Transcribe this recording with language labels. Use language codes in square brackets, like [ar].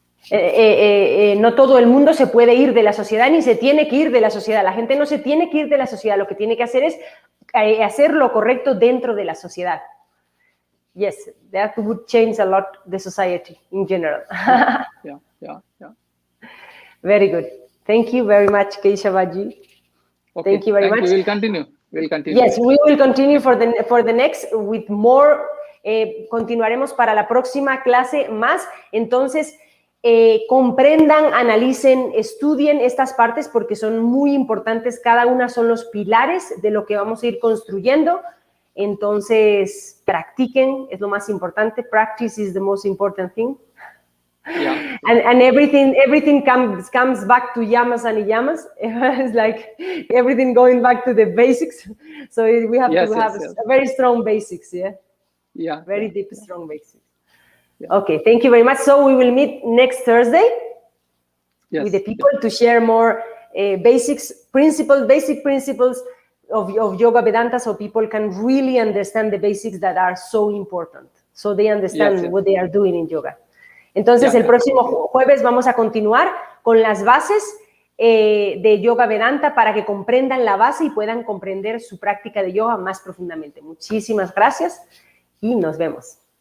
[es] no todo el mundo se puede ir de la sociedad ni se tiene que ir de la sociedad. La gente no se tiene que ir de la sociedad. Lo que tiene que hacer es hacer lo correcto dentro de la sociedad. [en] Yes, that would change a lot the society in general. Yeah. Very good. Thank you very much, Keshavaji. Okay, thank you very much. We'll continue. Yes, we will continue for the next with more. [es] Continuaremos para la próxima clase más. Entonces, comprendan, analicen, estudien estas partes porque son muy importantes. Cada una son los pilares de lo que vamos a ir construyendo. Entonces, practiquen, es lo más importante. [en] Practice is the most important thing. Yeah. And everything comes back to yamas and niyamas. It's like everything going back to the basics. So we have to have a very strong basics, very deep, strong basics. Yeah. Okay, thank you very much. So we will meet next Thursday with the people to share more basic principles of Yoga Vedanta, so people can really understand the basics that are so important. So they understand what they are doing in yoga. [es] Entonces, el próximo jueves vamos a continuar con las bases de Yoga Vedanta para que comprendan la base y puedan comprender su práctica de yoga más profundamente. Muchísimas gracias y nos vemos.